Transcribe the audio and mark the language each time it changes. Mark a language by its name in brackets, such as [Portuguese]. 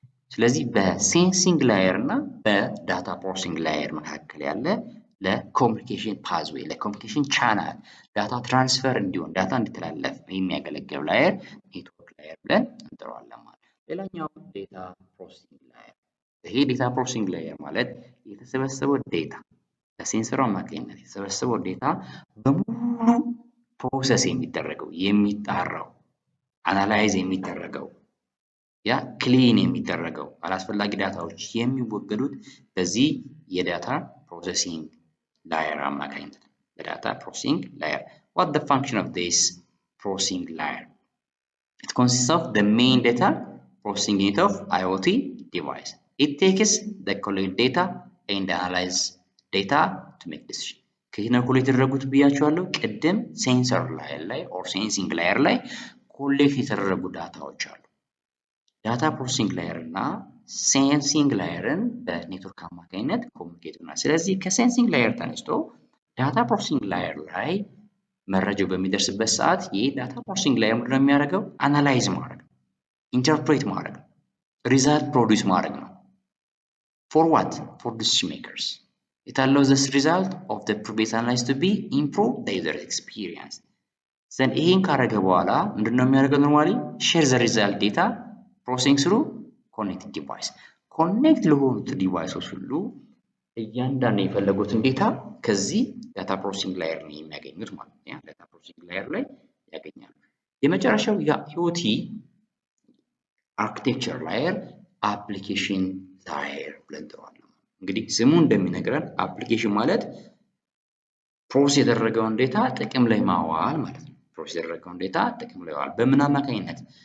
[Amharic] ስለዚህ በሴንሲንግ ላየር እና በዳታ ፕሮሰሲንግ ላየር መካከል ያለ ለኮሚኒኬሽን ፓዝዌይ ለኮሚኒኬሽን ቻናል ዳታ ትራንስፈር እንዲሆን ዳታ እንዲተላለፍ የሚያገለግለው ላየር ኔትወርክ ላየር ብለን እንጠራዋለን ማለት ነው። ሌላኛው ዴታ ፕሮሰሲንግ ላየር። ይሄ ዴታ ፕሮሰሲንግ ላየር ማለት የተሰበሰበው ዴታ በሴንሰሩ አማካኝነት የተሰበሰበው ዴታ በሙሉ ፕሮሰስ የሚደረገው የሚጣራው አናላይዝ የሚደረገው ክሊን የሚደረገው አላስፈላጊ ዳታዎች የሚወገዱት በዚህ የዳታ ፕሮሰሲንግ layer አማካኝነት በዳታ ፕሮሰሲንግ layer. [English] What the function of this processing layer? It consists of the main data processing unit of IoT device. It takes the collect data and analyze data to make decision. [Amharic] ከየት ነው ኮሌክት የተደረጉት ብያቸዋለሁ። ቅድም ሴንሰር ላየር ላይ ኦር ሴንሲንግ ላየር ላይ ኮሌክት የተደረጉ ዳታዎች አሉ። ዳታ ፕሮሰሲንግ ላየር እና ሴንሲንግ ላየርን በኔትወርክ አማካኝነት ኮሚኒኬት ይሆናል። ስለዚህ ከሴንሲንግ ላየር ተነስቶ ዳታ ፕሮሰሲንግ ላየር ላይ መረጃው በሚደርስበት ሰዓት ይህ ዳታ ፕሮሰሲንግ ላየር ምንድን ነው የሚያደርገው? አናላይዝ ማድረግ፣ ኢንተርፕሬት ማድረግ፣ ሪዛልት ፕሮዲውስ ማድረግ ነው። [English] For what? For decision makers. It allows this result of the previous analysis to be improve the user experience. [Amharic] Then ይሄን ካረገ በኋላ ምንድነው የሚያደርገው? [English] ኖርማሊ share the result data processing through connected device. [Amharic] ኮኔክት ለሆኑት ዲቫይሶች ሁሉ እያንዳንዱ የፈለጉትን ዴታ ከዚህ ዳታ ፕሮሰሲንግ ላየር ነው የሚያገኙት ማለት ነው። ዳታ ፕሮሰሲንግ ላየር ላይ ያገኛሉ። የመጨረሻው የአይኦቲ አርኪቴክቸር ላየር አፕሊኬሽን ላየር ብለን እንጠራዋለን። እንግዲህ ስሙ እንደሚነግረን አፕሊኬሽን ማለት ፕሮሰስ የተደረገውን ዴታ ጥቅም ላይ ማዋል ማለት ነው። ፕሮሰስ የተደረገውን ዴታ ጥቅም ላይ ማዋል በምን አማካኝነት?